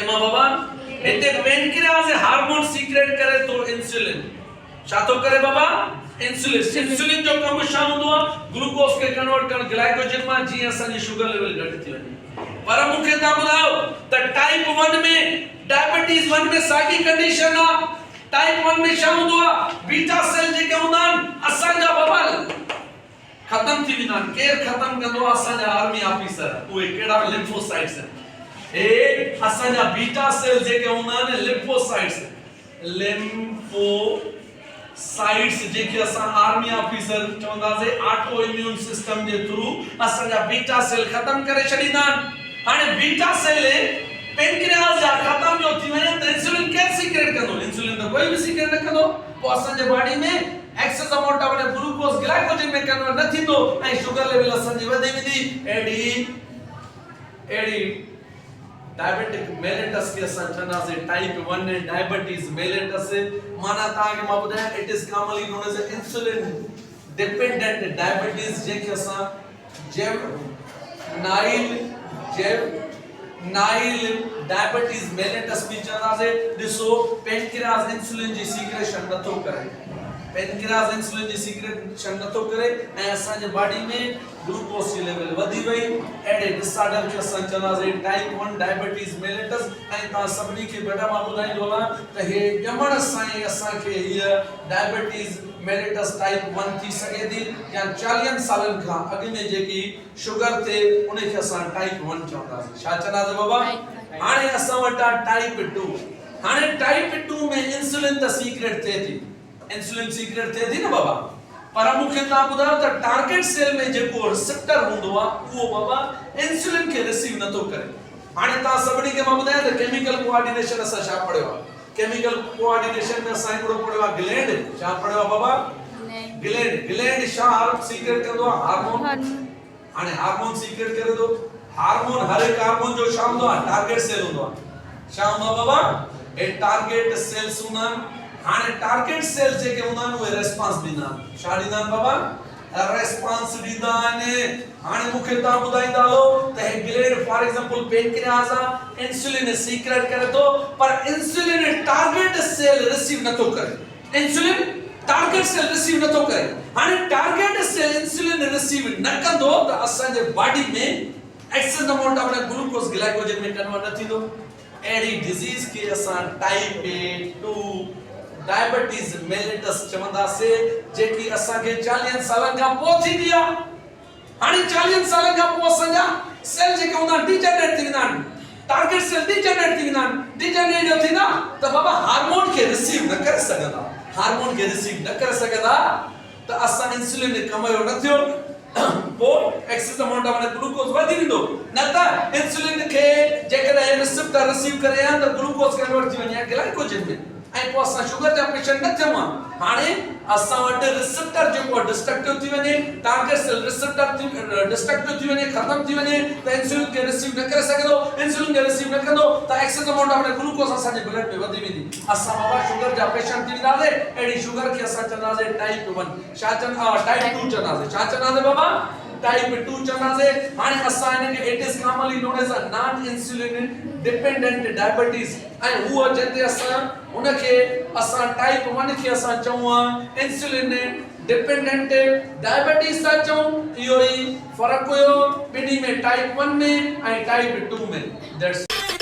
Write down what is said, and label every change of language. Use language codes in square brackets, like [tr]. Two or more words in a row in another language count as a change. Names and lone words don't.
[sd] मां बाबा इते [en] pancreas hormone secrete [sd] करे तो इंसुलिन छा तो करे बाबा इंसुलिन जो कम छा हुंदो आ ग्लूकोज के कन्वर्ट कर ग्लाइकोजन में जी असन जी [en] sugar level [sd] घट थी वने पर मुखे ता बुधाओ त टाइप 1 में डायबिटीज 1 में सागी कंडीशन आ टाइप 1 में छा हुंदो आ [en] beta cell [sd] जे के हुंदा असन जा बाबा खत्म थी विना केर खत्म कंदो असन जा [en] army officer [sd] उए केड़ा लिम्फोसाइट्स ए असन जा [en] beta cell [sd] जे के हुंदा ने लिम्फोसाइट्स जे के असन [en] army officer [sd] चवंदा से [en] auto immune system [sd] जे थ्रू असन जा [en] beta cell [sd] खत्म करे छडींदा हाने [en] beta cell [sd] पेनक्रियास जा खत्म जो थी वने त इंसुलिन के सीक्रेट कंदो इंसुलिन तो कोई भी सीक्रेट न कंदो पो असन जे बॉडी में [en] excess amount of glucose glycogen [sd] में कन्वर्ट न थींदो ऐं [en] sugar level [sd] असन जी वधी वेंदी एडी [en] diabetic mellitus [sd] के असन चना से [en] type 1 [sd] ने [en] diabetes mellitus [sd] माना ता के मां बुधाया [en] it is commonly known as insulin dependent diabetes [sd] जे के असन [en] nile diabetes mellitus [sd] भी चना से दिसो [en] pancreas insulin [sd] जी सीक्रेशन नथो करे [en] pancreas insulin [sd] जी सीक्रेशन नथो करे ऐं असन जे बॉडी में ग्लूकोज जी लेवल वधी वई एडे डिसऑर्डर के असन चना से [en] type 1 diabetes mellitus [sd] ऐं ता सभनी के बेटा मां बुधाइंदो ला त हे जमण साई असन के ये [en] diabetes mellitus type 1 [sd] थी सके थी या 40 सालन का अगे में जेकी शुगर थे उन्हें के असन टाइप 1 चवंदा छा चना से बाबा हाने असन वटा [en] type 2 [sd] हाने [en] type 2 [sd] में इंसुलिन त सीक्रेट थे थी इंसुलिन सीक्रेट थे थी ना बाबा पर मुखे ता बुधाओ त [en] target cell [sd] में जेको रिसेप्टर हुंदो आ वो बाबा इंसुलिन के रिसीव न तो करे हाने ता सभनी के मां बुधाया त [en] chemical coordination [sd] असा छा पढ़यो [en] chemical coordination [sd] में असा एकड़ो पढ़यो ग्लैंड छा पढ़यो बाबा ग्लैंड छा सीक्रेट करदो हार्मोन हाने हार्मोन सीक्रेट करे दो हार्मोन हर एक हार्मोन जो छा हुंदो टारगेट सेल हुंदो छा हुंदो बाबा ए [en] target cells [sd] हुंदा हाने [en] target cell [sd] जे के हुंदा वो रिस्पांस दीना छा दीना बाबा रिस्पांस दीदा ने हाने मुखे ता बुधाइंदा लो त ग्लैंड [en] for example pancreas insulin [sd] सीक्रेट करे तो पर [en] insulin target cell [sd] रिसीव न तो करे [en] insulin target cell [sd] रिसीव न तो करे हाने टारगेट [en] cell insulin [sd] रिसीव न कंदो त असन जे बॉडी में [en] excess amount of glucose glycogen [sd] में कन्वर्ट न थींदो एडी डिजीज के असन [en] type 2 diabetes mellitus [sd] चवंदा से जेकी असा के 40 सालन का पो थी दिया हाने 40 सालन का पो असा सेल जे के उना डिजनरेट थींदा [en] target cell degenerate [sd] जो थींदा त बाबा हार्मोन के रिसीव न करे सगदा हार्मोन के रिसीव न करे सगदा त असा इंसुलिन कमयो न थियो पो [en] excess amount of glucose [sd] वधी विंदो न त इंसुलिन के जेकॾहिं रिसेप्टर रिसीव करे या त ग्लूकोज कन्वर्ट थी वञे ग्लाइकोजन में ऐं पो असा शुगर जा पेशेंट न थियमा हाने असा वट रिसेप्टर जो डिस्ट्रक्टिव थी वने [en] target cell receptor destructive [sd] थी वने खत्म थी वने त इंसुलिन के रिसीव न करे सकेदो इंसुलिन के रिसीव न कंदो त [en] excess amount of glucose [sd] असा जे ब्लड में वधी वेंदी असा बाबा शुगर जा पेशेंट थी दादे एडी शुगर के असा चंदा से [en] type 1 [sd] छा चंदा [en] type 2 [sd] चंदा से छा चंदा से बाबा [en] type 2 [sd] चंदा से हाने असा ने के [en] it is commonly known as a non insulin dependent diabetes [sd] ऐं हुआ जते असा उनके असा [en] type 1 [sd] के असा चवा [en] insulin dependent diabetes [sd] ता चऊं इहो ही फर्क हुयो बिनी में [en] type 1 [sd] में ऐं [en] type 2 [sd] में दैट्स